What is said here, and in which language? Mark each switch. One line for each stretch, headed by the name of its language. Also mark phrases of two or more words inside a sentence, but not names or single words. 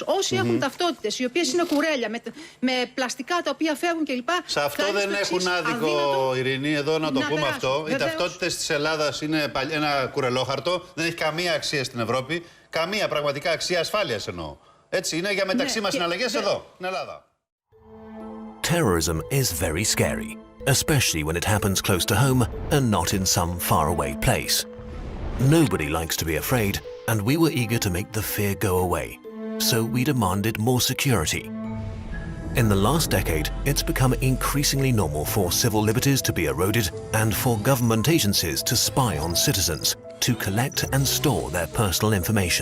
Greek: Όσοι έχουν ταυτότητες οι οποίες είναι κουρέλια, με πλαστικά τα οποία φεύγουν κλπ. Σε αυτό δεν έχουν άδικο, Ειρήνη, εδώ να το πούμε αυτό. Οι ταυτότητες της Ελλάδας είναι ένα κουρελόχαρτο, δεν έχει καμία αξία στην Ευρώπη. Καμία πραγματικά αξία, ασφάλειας εννοώ. Έτσι, είναι για μεταξύ μας συναλλαγές εδώ, στην Ελλάδα.
English: Terrorism is very scary, especially when it happens close to home and not in some faraway place. Nobody likes to be afraid, and we were eager to make the fear go away, so we demanded more security. In the last decade, it's become increasingly normal for civil liberties to be eroded and for government agencies to spy on citizens, to collect and store their personal information.